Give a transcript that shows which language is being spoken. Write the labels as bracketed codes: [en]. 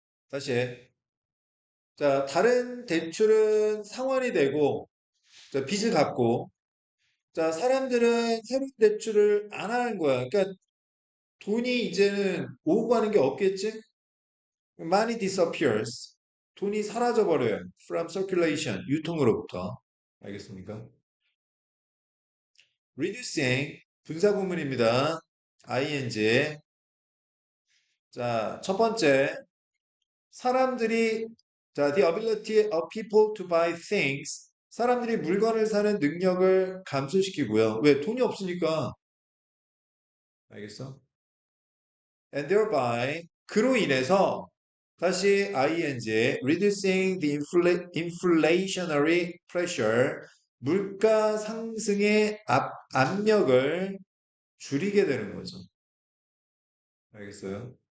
[ko] 다시 해. 자, 다른 대출은 상환이 되고, 자, 빚을 갚고, 자, 사람들은 새로운 대출을 안 하는 거야. 그러니까 돈이 이제는 오고 가는 게 없겠지? [en] Money disappears. [ko] 돈이 사라져 버려요. [en] From circulation, [ko] 유통으로부터. 알겠습니까? Reducing, 분사구문입니다. [en] ing. [ko] 자, 첫 번째, 사람들이, 자, [en] the ability of people to buy things. [ko] 사람들이 물건을 사는 능력을 감소시키고요. 왜? 돈이 없으니까. 알겠어? [en] And thereby, [ko] 그로 인해서, 다시 ing, [en] reducing the inflationary pressure, [ko] 물가 상승의 압력을 줄이게 되는 거죠. 알겠어요?